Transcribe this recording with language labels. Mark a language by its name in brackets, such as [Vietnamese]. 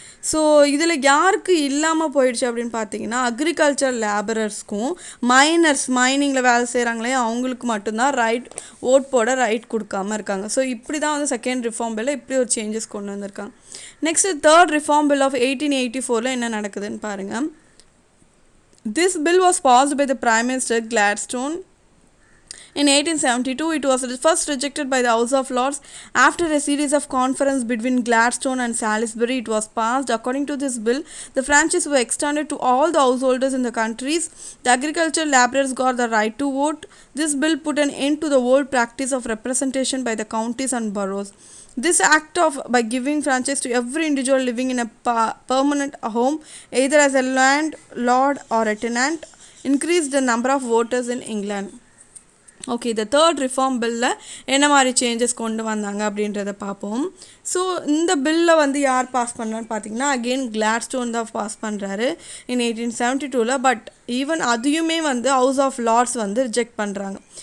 [Tamil] So இதில் யாருக்கு இல்லாமல் போயிடுச்சு அப்படின்னு பார்த்தீங்கன்னா அக்ரிகல்ச்சர் லேபரர்ஸ்க்கும் மைனிங்கில் வேலை செய்கிறாங்களே அவங்களுக்கு மட்டும்தான் ஓட் போட ரைட் கொடுக்காமல் இருக்காங்க. ஸோ இப்படி தான் வந்து செகண்ட் ரிஃபார்ம் பில்லில் இப்படி ஒரு சேஞ்சஸ் கொண்டு வந்திருக்காங்க. Next third reform bill of 1884 என்ன நடக்குதுன்னு பாருங்கள். [English] This bill was passed by the Prime Minister Gladstone in 1872. It was first rejected by the House of Lords. After a series of conferences between Gladstone and Salisbury, it was passed. According to this bill, the franchise were extended to all the householders in the countries. The agricultural laborers got the right to vote. This bill put an end to the old practice of representation by the counties and boroughs. This act of by giving franchise to every individual living in a permanent home, either as a landlord or a tenant, increased the number of voters in England. [Tamil] Okay, இந்த third reform பில்லில் என்ன மாதிரி changes கொண்டு வந்தாங்க அப்படின்றத பார்ப்போம். So இந்த பில்லை வந்து யார் பாஸ் பண்ணுறான்னு பார்த்தீங்கன்னா அகெயின் கிளாட்ஸ்டோன் தான் பாஸ் பண்ணுறாரு இன் 1872. பட் ஈவன் அதையுமே வந்து ஹவுஸ் ஆஃப் லார்ட்ஸ் வந்து ரிஜெக்ட் பண்ணுறாங்க.